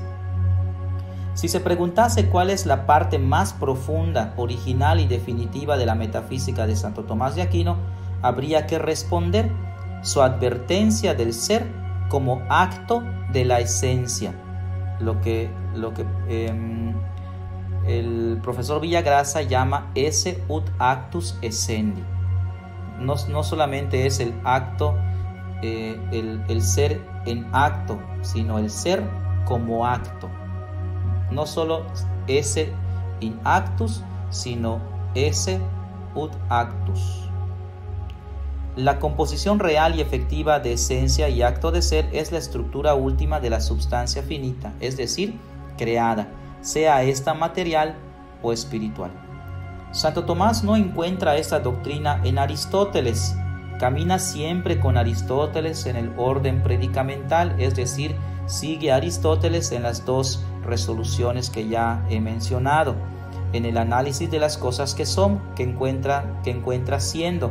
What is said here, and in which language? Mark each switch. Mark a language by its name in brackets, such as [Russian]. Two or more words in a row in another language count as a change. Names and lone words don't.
[Spanish] Si se preguntase cuál es la parte más profunda, original y definitiva de la metafísica de Santo Tomás de Aquino, habría que responder: su advertencia del ser como acto de la esencia, lo que el profesor Villagrasa llama [Latin] esse ut actus essendi. [Spanish] No solamente es el acto, el ser en acto, sino el ser como acto. No solo [Latin] esse in actus, [Spanish] sino [Latin] esse ut actus. [Spanish] La composición real y efectiva de esencia y acto de ser es la estructura última de la substancia finita, es decir, creada, sea esta material o espiritual. Santo Tomás no encuentra esta doctrina en Aristóteles, camina siempre con Aristóteles en el orden predicamental, es decir, sigue a Aristóteles en las dos resoluciones que ya he mencionado, en el análisis de las cosas que son, que encuentra siendo.